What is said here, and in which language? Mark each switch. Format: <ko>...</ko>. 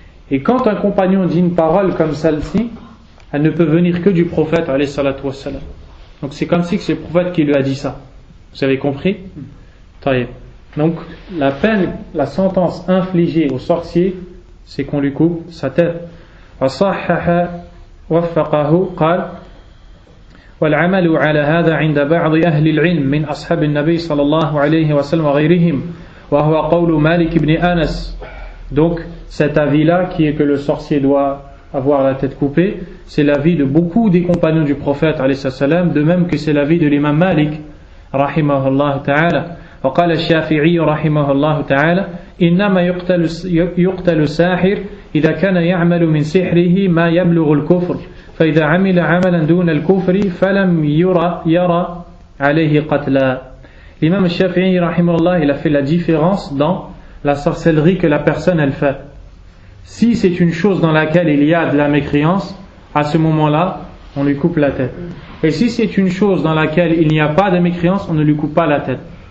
<fr>Et quand un compagnon dit une parole comme celle-ci, elle ne peut venir que du prophète alayhi salatu wassalam. Donc c'est comme si c'est le prophète qui lui a dit ça. Vous avez compris? Taïb. Donc la peine, la sentence infligée au sorcier, c'est qu'on lui coupe sa tête.</fr> <ar>وصحح وفقه قال والعمل على هذا عند بعض أهل العلم من أصحاب النبي صلى الله عليه وسلم وغيرهم وهو قول مالك بن أنس.</ar> <fr>Donc cet avis-là qui est que le sorcier doit avoir la tête coupée. C'est l'avis de beaucoup des compagnons du prophète alayhi salam, de même que c'est l'avis de l'imam Malik rahimahullah ta'ala.</fr> <ar>وقال الشافعي رحمه الله تعالى إنما يقتل الساحر إذا كان يعمل من سحره ما يبلغ الكفر فإذا عمل عملا دون الكفر فلم يرى عليه قتلا.</ar> <fr>L'imam Shafi'i rahimahullah, il a fait la différence dans la sorcellerie que la personne elle fait. Si c'est une chose dans laquelle il y a de la mécréance, à ce moment-là on lui coupe la tête. Et si c'est une chose dans laquelle il n'y a pas de mécréance, on ne lui coupe pas la tête.</fr>